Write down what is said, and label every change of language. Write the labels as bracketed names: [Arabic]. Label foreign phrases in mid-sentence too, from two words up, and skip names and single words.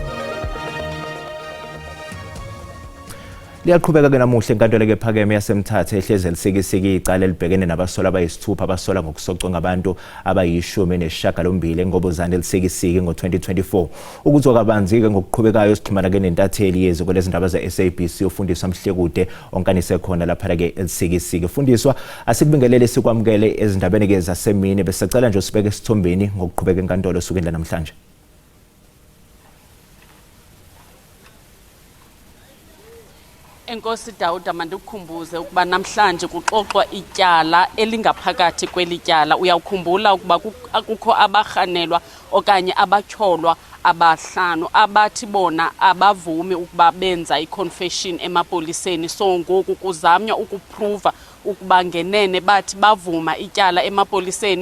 [Zulu] Liyaqhubeka ke namuhla inkantolo ke phakeme yaseMthatha ehleze lisikisiki icala libhekene nabasola abayisithupha abasola ngokusocwa ngabantu abayi-18 ngobuzane lisikisiki ngo-2024 ukuzwa kabanzi ke ngokuqhubekayo sixhumana ke nentatheli yeziko lezindaba ze-SABC ufundiswa Mhlekude onkanise khona lapha ke lisikisiki. Fundiswa asikubingelele sikwamukele ezindabeni ke zasemini besicela nje usibeke esithombeni ngokuqhubeka inkantolo sukela namhlanje. [Xhosa] Enkosi Dawuda mandikukhumbuze ukuba namhlanje kuxoxwa ityala elingaphakathi kwelityala. Uyawukhumbula ukuba akukho abarhanelwa okanye abatyholwa abahlanu abathi bona abavumi ukuba benza iconfession emapoliseni. So ngoku kuzamnywa ukuprova ukuba ngenene bathi bavuma ityala emapoliseni.